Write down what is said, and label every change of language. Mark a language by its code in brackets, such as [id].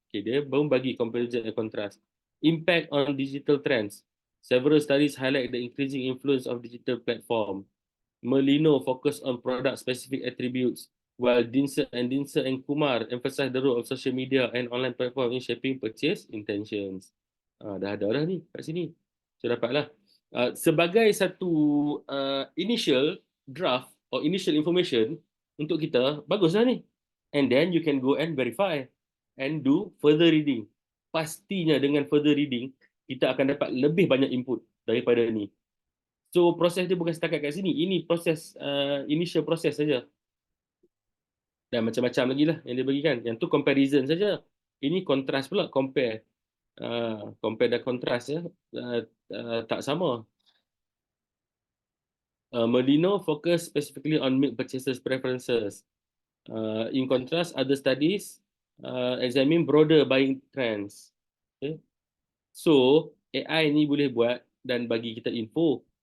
[en] Okay, [ms] dia baru bagi [en] comparison and contrast. Impact on digital trends. Several studies highlight the increasing influence of digital platform. Merlino focus on product-specific attributes, while Dinser and Kumar emphasize the role of social media and online platform in shaping purchase intentions. [ms] Dah ada dah ni kat sini. So dapatlah. Sebagai satu initial draft, [en] or initial information [ms] untuk kita, baguslah ni. [en] And then you can go and verify and do further reading. [ms] Pastinya dengan further reading, kita akan dapat lebih banyak input daripada ni. So proses dia bukan setakat kat sini. Ini proses initial proses saja. Dan macam-macam lagi lah yang dia bagikan. Yang tu comparison saja. Ini contrast pula, compare. Compare dan contrast ya. Tak sama. [en] Merlino focus specifically on milk purchasers preferences. In contrast, other studies examine broader buying trends. Okay. [ms] So, AI ni boleh buat dan bagi kita info.